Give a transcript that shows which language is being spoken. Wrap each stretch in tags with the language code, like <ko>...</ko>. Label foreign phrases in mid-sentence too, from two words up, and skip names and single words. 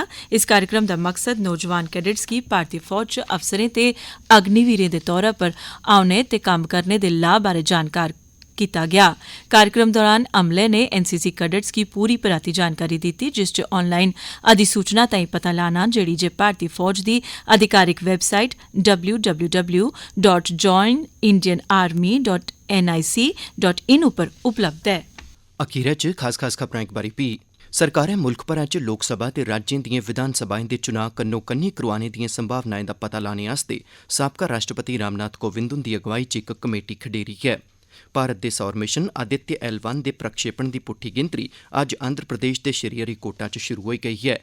<doi>इस कार्यक्रम दा मकसद नौजवान कैडेट्स गी भारती फौज च अफसरें ते अग्निवीरें दे तौरा पर औने ते कम्म करने दे लाह् बारै जानकार कीता गया। कार्यक्रम दौरान अमले ने एनसीसी कैडेट्स गी पूरी पराती जानकारी दित्ती, जिस च ऑनलाइन अधिसूचना ताईं पता लाना, जेड़ी जे भारती फौज दी अधिकारिक वैबसाइट www.joinindianarmy.nic.in उप्पर उपलब्ध है। अखीरै च खास खबरां इक बारी भी। सरकारै मुल्ख भरै च लोकसभा ते राज्यें दिएं विधान सभाएं दे चुनां कन्नो कन्नी करोआने दिएं संभावनाएं दा पता लाने आस्तै साबका राष्ट्रपति रामनाथ कोविंद हुंदी अगुवाई च इक कमेटी खडेरी ऐ। भारत दे सौर मिशन आदित्य L1 दे प्रक्षेपण दी पुट्ठी गिनतरी अज्ज आंध्र प्रदेश दे श्रीहरिकोटा च शुरू होई गेई ऐ।</doi>